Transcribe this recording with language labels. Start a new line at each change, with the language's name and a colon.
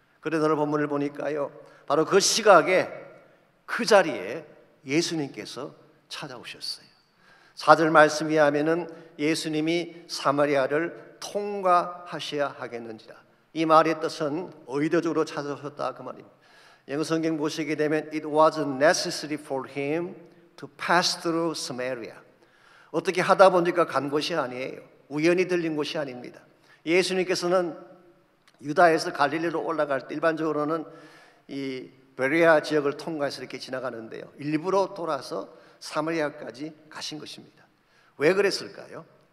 Korean: 그래서 오늘 본문을 보니까요, 바로 그 시각에 그 자리에 예수님께서 찾아오셨어요. 4절 말씀에 하면은 예수님이 사마리아를 통과하셔야 하겠는지라. 이 말의 뜻은 의도적으로 찾아오셨다 그 말입니다. 영어 성경 보시게 되면
English: It was necessary for him to pass through Samaria.
Korean: 어떻게 하다 보니까 간 곳이 아니에요. 우연히 들린 곳이 아닙니다. 예수님께서는 유다에서 갈릴리로 올라갈 때 일반적으로는 이 베레아 지역을 통과해서 이렇게 지나가는데요, 일부러 돌아서 사마리아까지 가신 것입니다. 왜 그랬을까요?